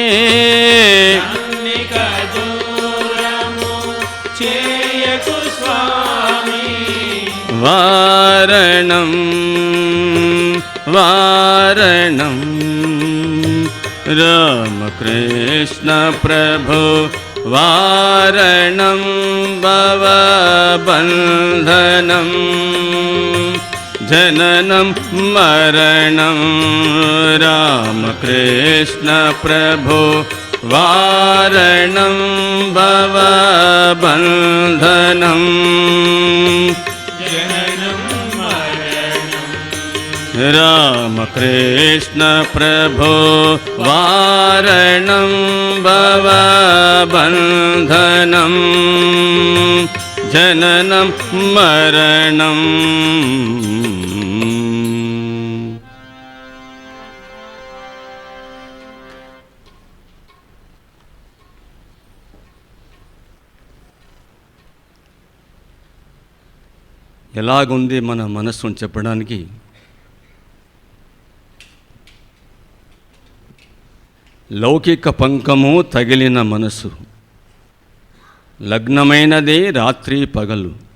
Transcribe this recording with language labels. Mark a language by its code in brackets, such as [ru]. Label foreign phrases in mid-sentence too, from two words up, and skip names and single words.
[te] అన్నిక దూరము చేయకు స్వామి [sa] వారణం వారణం రామకృష్ణ ప్రభు वारणं भवबन्धनं जननं मरणं रामकृष्ण प्रभो वारणं भवबन्धनं जननं मरणं रामकृष्ण प्रभो वारणं भवबन्धनं जननं मरणं. [te] ఎలాగుంది మన మనస్సును చెప్పడానికి లౌకిక పంకము తగిలిన మనసు, లగ్నమైనది రాత్రి పగలు.